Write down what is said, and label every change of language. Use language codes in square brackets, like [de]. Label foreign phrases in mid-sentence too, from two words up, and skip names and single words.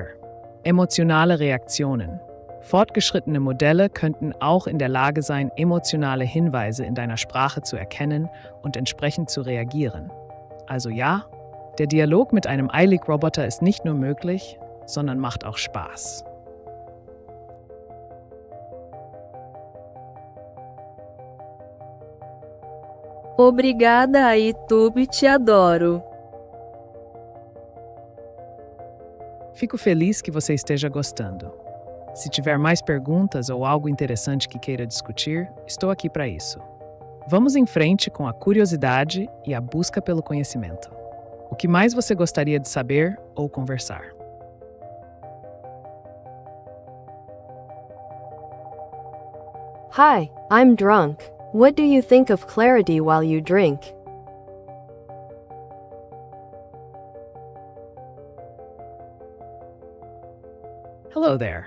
[de] Emotionale Reaktionen. Fortgeschrittene Modelle könnten auch in der Lage sein, emotionale Hinweise in deiner Sprache zu erkennen und entsprechend zu reagieren. Also ja, der Dialog mit einem Eilig-Roboter ist nicht nur möglich, sondern macht auch Spaß. [pt] Obrigada, AiTube, te adoro. Fico feliz que você esteja gostando. Se tiver mais perguntas ou algo interessante que queira discutir, estou aqui para isso. Vamos em frente com a curiosidade e a busca pelo conhecimento. O que mais você gostaria de saber ou conversar? [en] Hi, I'm drunk. What do you think of clarity while you drink? Hello there.